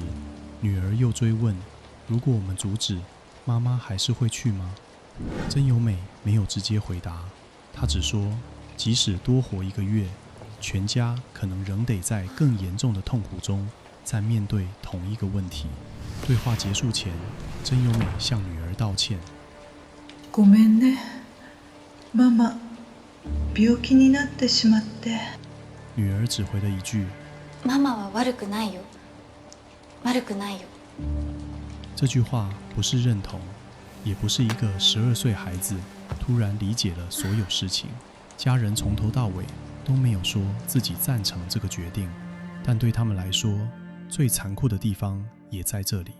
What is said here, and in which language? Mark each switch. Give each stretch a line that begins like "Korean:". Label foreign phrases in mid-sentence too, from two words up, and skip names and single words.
Chinese: 女儿又追问，如果我们阻止，妈妈还是会去吗？真由美没有直接回答，她只说，即使多活1个月，全家可能仍得在更严重的痛苦中再面对同一个问题。对话结束前，真由美向女儿道歉。
Japanese: ごめんね、ママ、病気になってしまって。
Chinese: 女儿只回了一句，
Japanese: ママは悪くないよ。悪くないよ。
Chinese: 这句话不是认同，也不是一个12岁孩子突然理解了所有事情。家人从头到尾都没有说自己赞成这个决定，但对他们来说，最残酷的地方也在这里。